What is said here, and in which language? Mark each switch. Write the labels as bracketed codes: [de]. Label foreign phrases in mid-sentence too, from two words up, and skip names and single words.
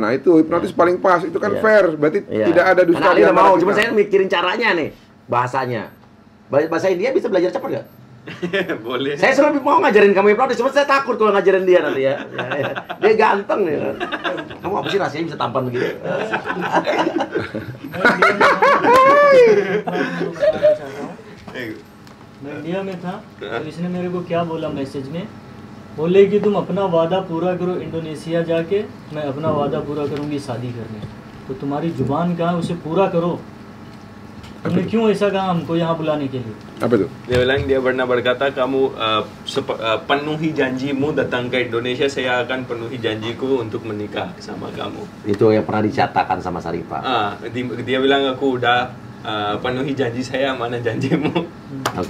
[id] Nah, itu hipnotis paling pas. Itu kan fair. Berarti tidak ada dusta. Ali udah mau, cuma saya mikirin caranya nih. Bahasanya. Bahasa India bisa belajar cepat nggak? Boleh. Saya selalu mau ngajarin kamu hipnotis, cuma saya takut kalau ngajarin dia nanti ya. Dia ganteng nih. Kamu apa sih rasanya bisa tampan begini? [hi] मैं इंडिया में था तो इसने मेरे को क्या बोला मैसेज में, बोले कि तुम अपना वादा पूरा करो इंडोनेशिया जाके, मैं अपना वादा पूरा करूंगी शादी करने। तो तुम्हारी जुबान कहाँ है, उसे पूरा करो। तुमने क्यों ऐसा कहा हमको यहाँ बुलाने के लिए? [id] Apa itu? Dia bilang dia pernah berkata, kamu penuhi janjimu datang ke Indonesia, saya akan penuhi janjiku untuk menikah sama kamu. Itu yang pernah dicatatkan sama Syarifah. Dia bilang aku udah penuhi janji saya, mana janjimu? Oke.